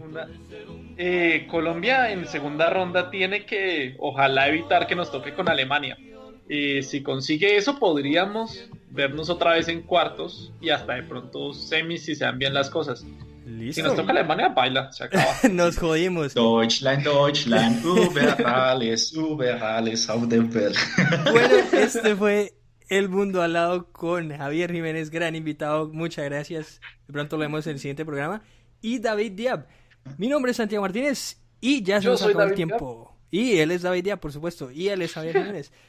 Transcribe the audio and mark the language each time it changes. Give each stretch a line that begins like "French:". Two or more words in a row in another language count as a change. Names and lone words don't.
Spanish: Colombia en segunda ronda tiene que, ojalá, evitar que nos toque con Alemania. Si consigue eso, podríamos vernos otra vez en cuartos y hasta de pronto semis si se dan bien las cosas. Si Listo. nos toca Alemania, baila, se acaba. Nos jodimos.
German: Deutschland, Deutschland, über alles auf der Welt.
Spanish: Bueno, este fue El Mundo al Lado con Javier Jiménez, gran invitado. Muchas gracias. De pronto lo vemos en el siguiente programa. Y David Diab. Mi nombre es Santiago Martínez y ya se Yo nos soy acabó el David tiempo. Y él es David Diab, por supuesto. Y él es Javier Jiménez. Nos